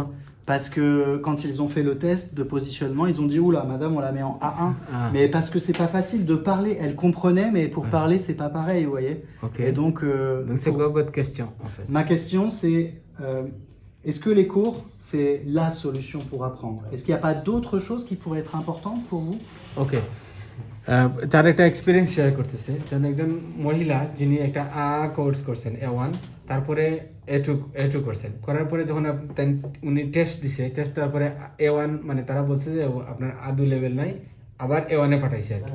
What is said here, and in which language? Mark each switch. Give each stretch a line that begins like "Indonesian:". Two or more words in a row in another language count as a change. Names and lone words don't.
French: Parce que quand ils ont fait le test de positionnement, ils ont dit « Oula, madame, on la met en A1 ». Mais parce que c'est pas facile de parler. Elle comprenait, mais pour parler, c'est pas pareil, vous voyez? Ok. Et donc C'est quoi votre question en fait? ma question, c'est est-ce que les cours, c'est la solution pour apprendre? Est-ce qu'il n'y a pas d'autres choses qui pourraient être importantes pour vous?
Bangla: ওকে তার একটা এক্সপিরিয়েন্স শেয়ার করতেছে যেন একজন মহিলা যিনি একটা কোর্স করছেন A1 তারপরে A2 করছেন করার পরে যখন উনি টেস্ট দিছে টেস্ট তারপরে A1 মানে তারা বলছে যে আপনার আদু লেভেল নাই আবার A1 এ পাঠাইছে আর কি।